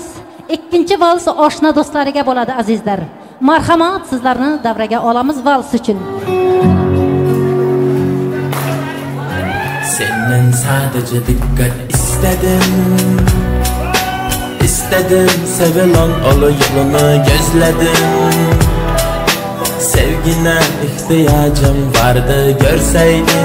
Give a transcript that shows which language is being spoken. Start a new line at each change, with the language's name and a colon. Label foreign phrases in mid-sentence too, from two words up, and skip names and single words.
Uzbek: Ikkinchi vals oshna do'stlariga bo'ladi azizlar. Marhamat, sizlarni davraga olamiz vals uchun.
Turkish: Senden sadece dikkat istedim. İstedim sevilen olu yolunu gözledim. Sevgine ihtiyacım vardı görseydin.